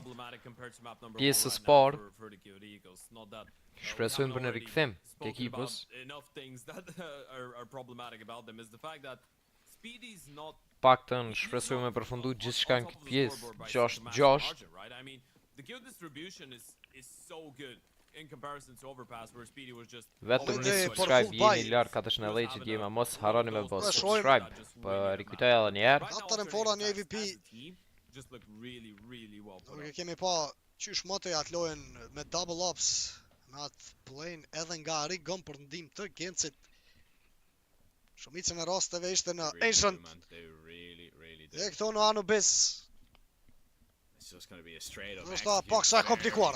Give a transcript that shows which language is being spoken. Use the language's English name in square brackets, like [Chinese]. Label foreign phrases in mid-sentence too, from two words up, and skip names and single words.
[Albanian] Pjesës parë shpresojmë për në rikthim të ekipës. Paktën shpresojmë me përfundu gjithçka në këtë pjesë 6-6. [English] The kill distribution is so good in comparison to Overpass, where Speedy was just [Albanian] Vetëm një subscribe jemi lart 400 djema, mos harroni me bë subscribe. Po rikujtoj edhe një herë. Katër fora një AVP. [English] Just look really well put. [Albanian] Nuk e kemi pa qysh mote atë lojën me [English] double ups, [Albanian] me atë plane edhe nga Rigon për ndim të Gencit. Shumicën e rasteve ishte në Ancient. E këto në Anubis. Nështë pak sa e komplikuar.